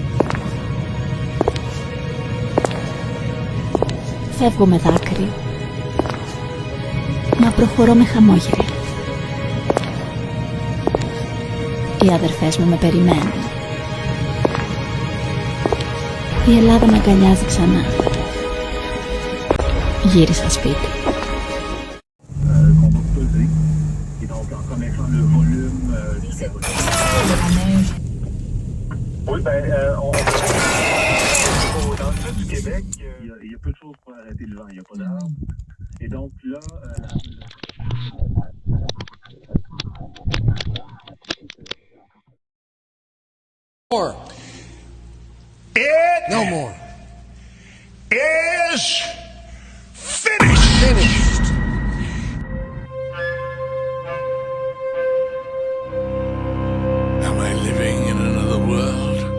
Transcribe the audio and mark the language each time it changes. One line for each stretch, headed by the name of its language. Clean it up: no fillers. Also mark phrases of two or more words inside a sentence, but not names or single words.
Greek: Φεύγω με δάκρυ, μα προχωρώ με χαμόγελο. Οι αδερφές μου με περιμένουν. Η Ελλάδα με αγκαλιάζει ξανά. Γύρισα σπίτι.
French: Oui, ben, dans le sud du Québec, il y a peu de choses pour arrêter le vent. Il n'y a pas d'arbres. Et donc là,
English: It no more is finished. Am I living in another world?